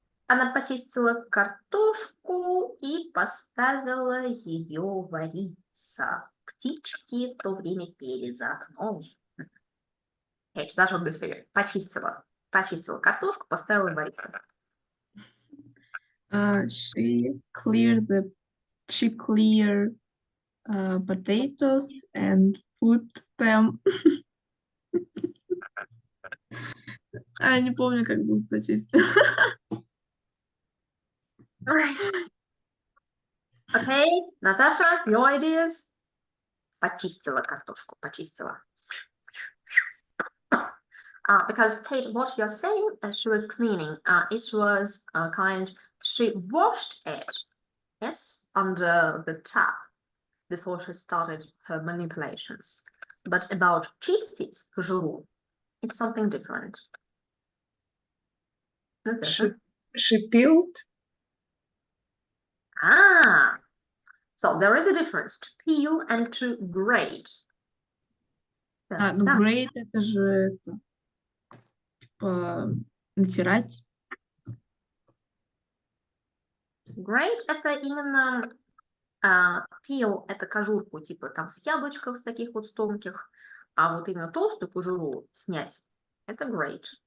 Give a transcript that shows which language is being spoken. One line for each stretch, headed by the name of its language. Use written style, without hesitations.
Russian: Она почистила картошку и поставила ее вариться. Птички в то время пели за окном.
English: Okay, that would be fair.
Russian: Почистила. Почистила картошку, поставила вариться.
English: She cleared potatoes and put them
Russian: А, не помню, как будет почистить.
English: Okay, Natasha, your ideas?
Russian: Почистила картошку, почистила.
English: Because Kate, what you're saying, she was cleaning. It was she washed it, yes, under the tap before she started her manipulations. But about
Russian: чистить кожуру,
English: it's something different. Natasha? She peeled. So there is a difference to peel and to grate.
Russian: А, ну, Да. grate это же это, типа, натирать. Grate это именно peel это кожурку, типа там с яблочков, с таких вот тонких, а вот именно толстую кожуру снять, это grate.